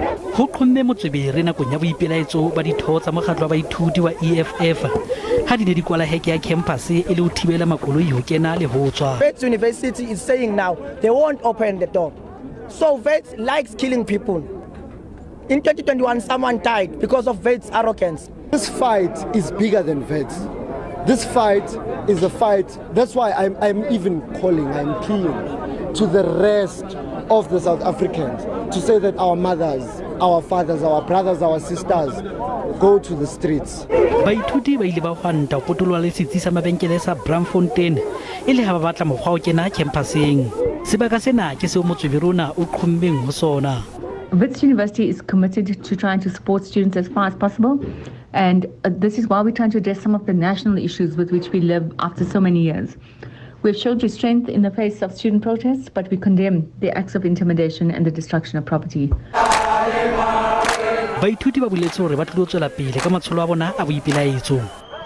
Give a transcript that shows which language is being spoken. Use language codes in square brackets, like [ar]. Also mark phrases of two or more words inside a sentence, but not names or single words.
[st] Ho qhomme motswebere nakong ya boipelaetso ba ditho tsa mokgatlo wa baithuti wa EFF ha di ne di kwala heke ya campus e le ho thibela makoloi ho kena le ho tswa. [en] Wits University is saying now they won't open the door. So Wits likes killing people. In 2021 someone died because of Wits arrogance. This fight is bigger than Wits. This fight is a fight. That's why I'm even calling, I'm pleading to the rest of the South Africans to say that our mothers, our fathers, our brothers, our sisters go to the streets. [st] Baithuti ba ile ba hwanta ho potolwa le setsi sa mabenkele sa Bramfontein e le ha ba batla mokgwa o kena campuseng. Sebaka sena ke seo motswebere ona o qhommeng ho sona. [en] Wits University is committed to trying to support students as far as possible, and this is why we're trying to address some of the national issues with which we live after so many years. We've shown restraint in the face of student protests, but we condemn the acts of intimidation and the destruction of property. [st] Baithuti ba boletse hore ba tlo tswela pele ka matsholo a bona a boipelaetso.